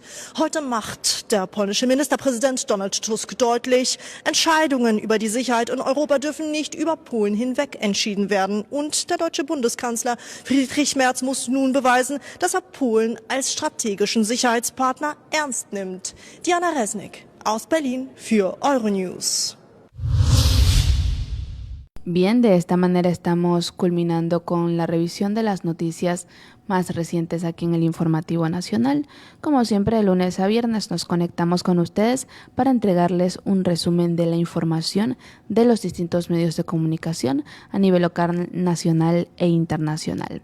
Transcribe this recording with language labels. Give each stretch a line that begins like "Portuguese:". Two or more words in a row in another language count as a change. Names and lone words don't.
German: Heute macht der polnische Ministerpräsident Donald Tusk deutlich, Entscheidungen über die Sicherheit in Europa dürfen nicht über Polen hinweg entschieden werden. Und der deutsche Bundeskanzler Friedrich Merz muss nun beweisen, dass er Polen als strategischen Sicherheitspartner ernst nimmt. Diana Resnick aus Berlin für Euronews.
Spanish: Bien, de esta manera estamos culminando con la revisión de las noticias más recientes aquí en el Informativo Nacional. Como siempre, de lunes a viernes nos conectamos con ustedes para entregarles un resumen de la información de los distintos medios de comunicación a nivel local, nacional e internacional.